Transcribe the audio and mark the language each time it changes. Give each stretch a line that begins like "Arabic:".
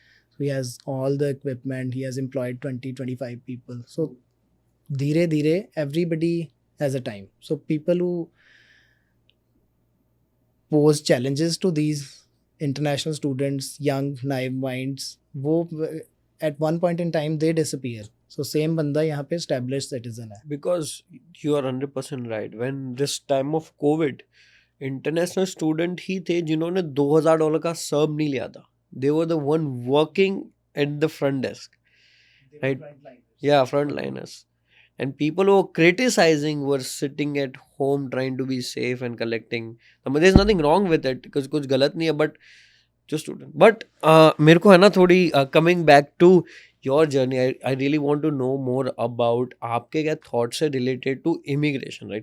English: So he has all the equipment, he has employed 20-25 people. So
Hindi: धीरे धीरे
English: everybody has a time. So people who pose challenges to these international students, young naive minds, वो at one point in time they disappear.
Hindi: So same बंदा यहाँ पे established citizen है.
English: Because you are 100% right. When this time of COVID,
Hindi: international student ही थे जिन्होंने $2,000 का सर्व नहीं लिया था.
English: They were the one working at the front desk. Right? Yeah, frontliners. And people who were criticizing were sitting at home trying to be safe and collecting. I mean, there's nothing wrong with it because
Hindi: कुछ गलत नहीं है,
English: but just student. But
Hindi: मेरे को है ना थोड़ी
English: coming back to your journey, I really want to know more about
Hindi: आपके क्या
English: thoughts है related to immigration, right?